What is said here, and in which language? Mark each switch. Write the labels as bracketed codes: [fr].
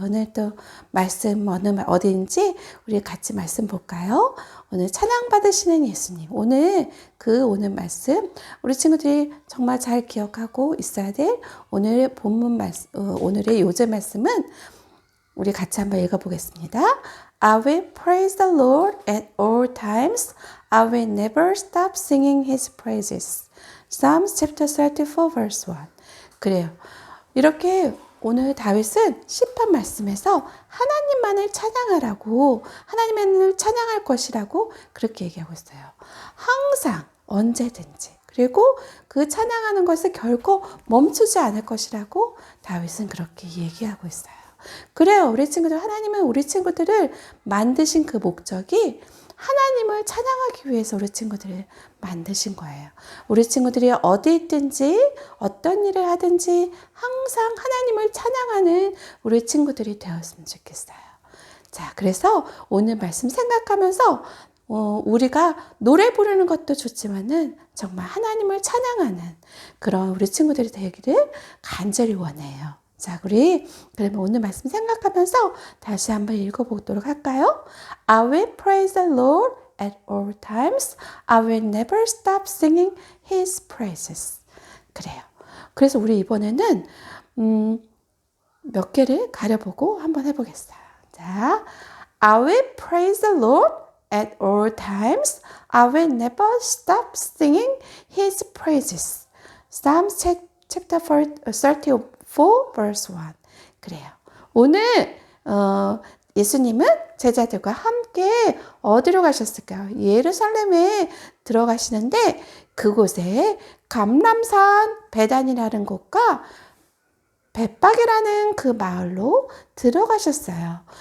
[ko] 오늘 또 말씀 어디인지 우리 같이 말씀 볼까요? 오늘 찬양 받으시는 예수님. 오늘 말씀 우리 친구들이 정말 잘 기억하고 있어야 될 오늘의 본문 말씀, 오늘의 요제 말씀은 우리 같이 한번 읽어보겠습니다. [en] I will praise the Lord at all times. I will never stop singing His praises. Psalms chapter 34 verse 1. [ko] 그래요. 이렇게 오늘 다윗은 시편 말씀에서 하나님만을 찬양하라고, 하나님만을 찬양할 것이라고 그렇게 얘기하고 있어요. 항상 언제든지. 그리고 그 찬양하는 것을 결코 멈추지 않을 것이라고 다윗은 그렇게 얘기하고 있어요. 그래요. 우리 친구들, 하나님은 우리 친구들을 만드신 그 목적이 하나님을 찬양하기 위해서 우리 친구들을 만드신 거예요. 우리 친구들이 어디 있든지 어떤 일을 하든지 항상 하나님을 찬양하는 우리 친구들이 되었으면 좋겠어요. 자, 그래서 오늘 말씀 생각하면서 우리가 노래 부르는 것도 좋지만은 정말 하나님을 찬양하는 그런 우리 친구들이 되기를 간절히 원해요. 자, 우리 그러면 오늘 말씀 생각하면서 다시 한번 읽어보도록 할까요? [en] I will praise the Lord at all times. I will never stop singing His praises. [ko] 그래요. 그래서 우리 이번에는 몇 개를 가려보고 한번 해보겠어요. 자, [en] I will praise the Lord at all times. I will never stop singing His praises. Psalms chapter 34 verse 1. [ko] 그래요. 오늘 예수님은 제자들과 함께 어디로 가셨을까요? 예루살렘에 들어가시는데 그곳에 감람산 베단이라는 곳과 벳박이라는 그 마을로 들어가셨어요.